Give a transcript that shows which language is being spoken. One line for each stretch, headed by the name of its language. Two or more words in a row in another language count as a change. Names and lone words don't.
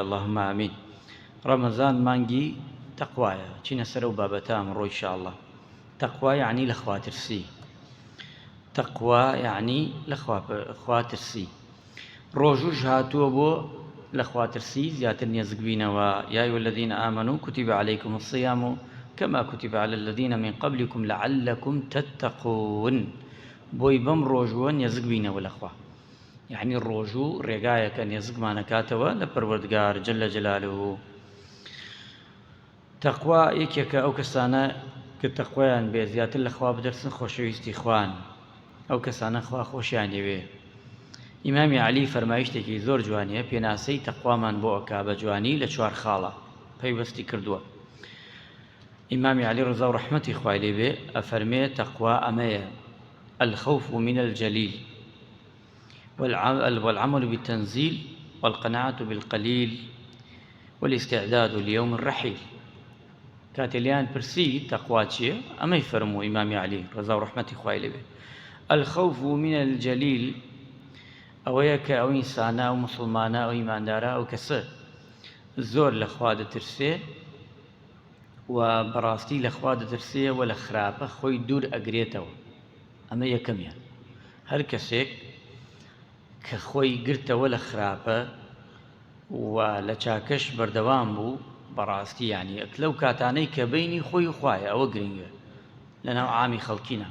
Arabic: اللهم ئامین.
Kurdish: ڕەمەزان مانگی تەقوایە. چینە سەر ئەو بابەتە ئەمڕۆ ئینشاءالله. تەقوا یعنی لە خواترسی. تەقوا یعنی لە خواترسی. ڕۆژوش هاتووە بۆ لە خواترسی زیاتر نێزک بینەوە.
Arabic: یا ئەیها الذین آمنوا کتب علیکم الصیام كما كتب على الذين من قبلكم لعلكم تتقون.
Kurdish: بۆی بەم ڕۆژوە نێزک بینەوە لەخوا. یعنی ڕۆژوو ڕێگایەکە نێزکمانەکاتەوە لە پەروەردگار
Arabic: جەلە جەلالوهو.
Kurdish: تەقوا یەکێکە ئەو کەسانە کە تەقوایان بێ زیاتر لەخوا بدەرسن خۆشەویستی خوان. ئەو کەسانە خوا خۆشیان دەوێ. ئیمامی عەلی فەرمایشتێکی زۆر جوانیە، پێناسەی تەقوامان بۆ ئەکا بە جوانی لە چوار خاڵە پەیوەستی کردووە. ئیمامی عەلی ڕەزا و ڕەحمەتی خوای لێ بێ ئەفەرمێ تەقوا ئەمەیە:
Arabic: الخوف من الجليل والعمل بالتنزيل والقناعة بالقليل والاستعداد ليوم الرحيل.
Kurdish: كاتليان برسي تقوى چیە؟ ئەمەی فەرموو ئیمامی عەلی ڕەزا و ڕەحمەتی خوای لێ بێ.
Arabic: الخوف من الجليل
Kurdish: ئەوەیە کە ئەو ئینسانە و مسلمانە ئەو ئیماندارە ئەو کەسە زۆر لەخوا دەترسێ و بەڕاستی لەخوا دەترسێ و لە خراپە خۆی دوور ئەگرێتەوە. ئەمە یەکەمیان. هەر کەسێک کە خۆی گرتەوە لە خراپە و لە چاکەش بەردەوام بوو، بەڕاستی یعنی لەو کاتانەی کە بینی خۆی و خوایە، ئەوە گرنگە لەناو عامی خەڵکینە.